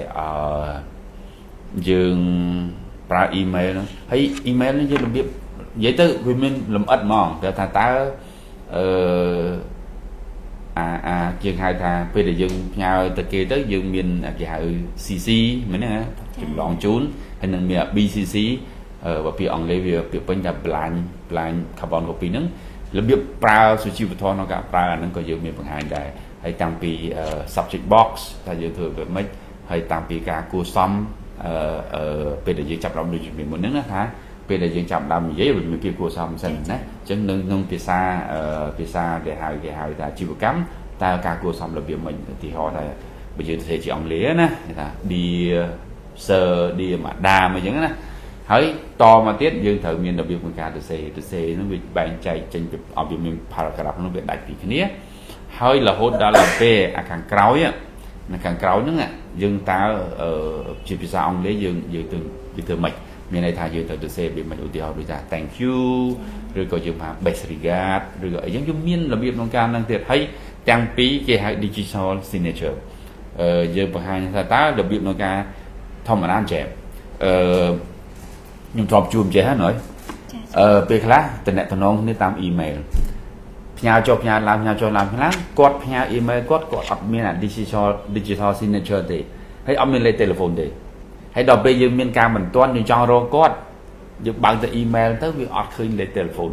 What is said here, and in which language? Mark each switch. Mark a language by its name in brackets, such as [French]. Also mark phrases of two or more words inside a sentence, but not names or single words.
[Khmer] យើងប្រើ email ហ្នឹងហើយ email ហ្នឹងយើងរបៀបនិយាយទៅវាមានលម្អិតហ្មងតែថាតើយើងហៅថាពេលដែលយើងផ្ញើទៅគេទៅយើងមានគេហៅ CC មែនទេចម្លងជូនហើយនឹងមាន BCC បើពាក្យអង់គ្លេសវាពាក្យពេញថា [English] blind carbon copy [Khmer] ហ្នឹងរបៀបប្រើសុ ជីវធម៌ក្នុងការប្រើអាហ្នឹងក៏យើងមានបង្ហាញដែរហើយតាំងពី [English] subject box [Khmer] ថាយើងធ្វើបែបម៉េចហើយតាំងពីការគួរសមពេលដែលយើងចាប់ដើមដូចជំនាញមុនហ្នឹងណាថាពេលដែលយើងចាប់ដើមនិយាយវាមាន ភាពគួរសមសិនណាអញ្ចឹងនៅក្នុងភាសាដែលហៅថាជីវកម្មតើការគួរសមរបៀបមិនឧទាហរណ៍ថាបើយើងនិយាយជាអង់គ្លេសណា គេថា [English] dear sir dear madam [Khmer] អញ្ចឹងណាហើយតមកទៀតយើងត្រូវមានរបៀបក្នុងការទៅសេហ្នឹងវាបែងចែក ចេញពីអបមាន paragraph ហ្នឹងវាដាច់ពីគ្នាហើយរហូតដល់ពេលខាងក្រោយហ្នឹងយើងតើជាភាសាអង់គ្លេសយើងទៅវាធ្វើម៉េចមានន័យថាយើងត្រូវទៅសេវាមិនឧទាហរណ៍ដូចថា [English] thank you [Khmer] ឬក៏យើងថា [English] best regard [Khmer] ឬក៏អីចឹងយើងមានរបៀបក្នុងការហ្នឹងទៀតហើយទាំងពីរគេហៅ [English] digital signature [Khmer] យើងបង្ហាញថាតើរបៀបក្នុងការធម្មតាចេះ ខ្ញុំធ្លាប់ជួបចេះហើយពេលខ្លះតំណតំណងគ្នាតាម email ផ្ញើចុះផ្ញើឡើងគាត់ផ្ញើ email គាត់អត់មានអា [English] digital signature [Khmer] ទេហើយអត់មានលេខ telephone ទេហើយដល់ពេលយើងមានការបន្ទាន់យើងចង់រកគាត់យើងបើកទៅ email ទៅវាអត់ឃើញលេខ telephone